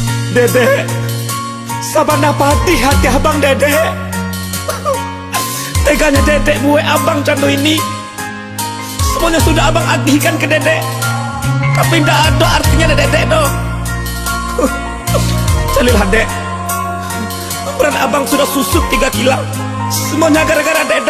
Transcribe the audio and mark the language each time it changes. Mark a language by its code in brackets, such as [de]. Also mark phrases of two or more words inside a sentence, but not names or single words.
[min] Dede, sabana pati hati abang Dede. [id] Teganya Dede buat abang candu ini. Semuanya sudah abang agihkan ke Dede, tapi tidak ada artinya Dede do. Calilah Dek, berat abang sudah susut 3 kilang. Semuanya gara-gara Dede.